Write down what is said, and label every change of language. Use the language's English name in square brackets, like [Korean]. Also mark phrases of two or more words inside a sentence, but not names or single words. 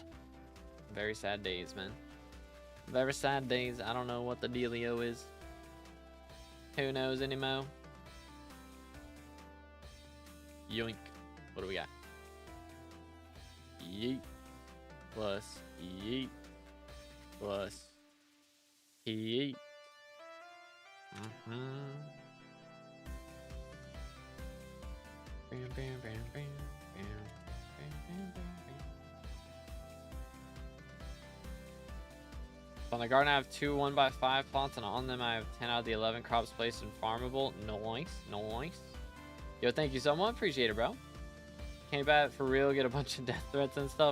[English] Very sad days, man. Very sad days. I don't know what the dealio is. Who knows anymore? Yoink. What do we got? Yeet. Plus yeet. Plus yeet. Bam, bam, bam, bam, bam, bam, bam, bam. On the garden, I have 2 1x5 plots, and on them I have 10 out of the 11 crops placed in farmable. Nice, nice. Yo, thank you so much. Appreciate it, bro. Can't bat for real, get a bunch of death threats and stuff.